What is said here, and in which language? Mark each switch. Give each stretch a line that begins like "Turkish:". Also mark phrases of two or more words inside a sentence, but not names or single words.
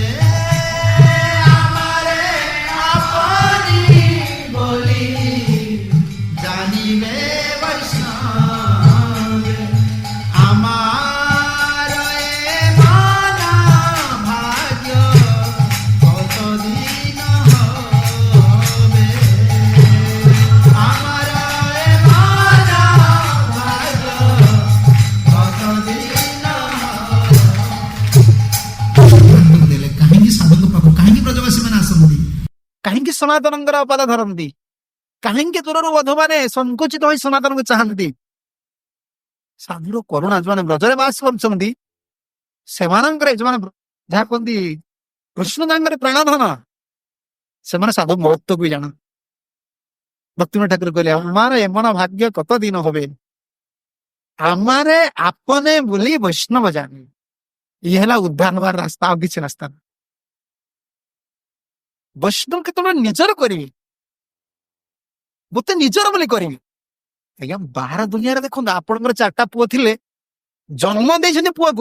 Bangla: আমারে আপনি বলি জানিবে বৈষ্ণবে আমার এ মন ভাগ্য কত দিন হবে আমার এ মন ভাগ্য কত দিন
Odia: ଦେଲେ କାହିଁକି ସାଧୁଙ୍କ ପାଖକୁ କାହିଁକି ବ୍ରଜବାସୀ ମାନେ ଆସନ୍ତି? କାହିଁକି ସନାତନଙ୍କର ପଦ ଧରନ୍ତି? କାହିଁକି ଦୂରରୁ ବଧମାନେ ସଂକୁଚିତ ହୋଇ ସନାତନକୁ ଚାହାନ୍ତି? ସାଧୁର କରୁଣା ଯୋଉମାନେ ବ୍ରଜରେ ବାସ କରୁଛନ୍ତି ସେମାନଙ୍କର ଯୋଉମାନେ ଯାହା କୁହନ୍ତି କୃଷ୍ଣ ତାଙ୍କର ପ୍ରାଣଧନ ସେମାନେ ସାଧୁ ମହତ୍ଵକୁ ବି ଜାଣନ୍ତି। ଭକ୍ତିମୟ ଠାକୁର କହିଲେ
Bangla: আমার এমন ভাগ্য কত দিন হবে আমারে আপনে
Odia: ବୋଲି ବୈଷ୍ଣବ ଜାଣି। ଇଏ ହେଲା ଉଦ୍ଧାର ହବାର ରାସ୍ତା ଆଉ କିଛି ରାସ୍ତା ନାହିଁ। ବୈଷ୍ଣବ କେତେବେଳେ ନିଜର କରିବି ମୋତେ ନିଜର ବୋଲି କରିବି ଆଜ୍ଞା ବାହାର ଦୁନିଆରେ ଦେଖନ୍ତୁ ଆପଣଙ୍କର 4ଟା ପୁଅ ଥିଲେ ଜନ୍ମ ଦେଇଛନ୍ତି ପୁଅକୁ